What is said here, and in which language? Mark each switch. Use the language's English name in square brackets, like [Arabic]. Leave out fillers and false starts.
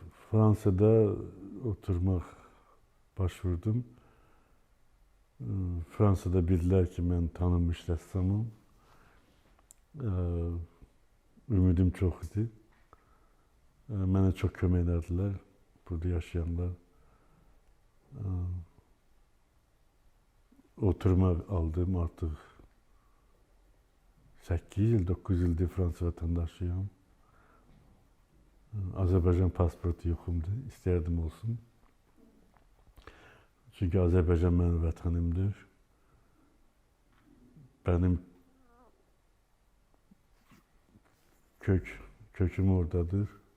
[Turkish] Fransa'da oturmaq başvurdum. Fransa'da bildiler ki ben tanınmış rəssamım. [Azerbaijani] Ümidim çok idi. Mənə çok kömək ederdilər, burada yaşayanlar. [Turkish] Oturma aldım artık 8 yıl, 9 yıldır Fransa vatandaşıyım. [Azerbaijani] Azərbaycan pasportu yoxumdu, istərdim olsun. Çünkü Azərbaycan mənim vətənimdir. [Turkish] benim köküm oradadır.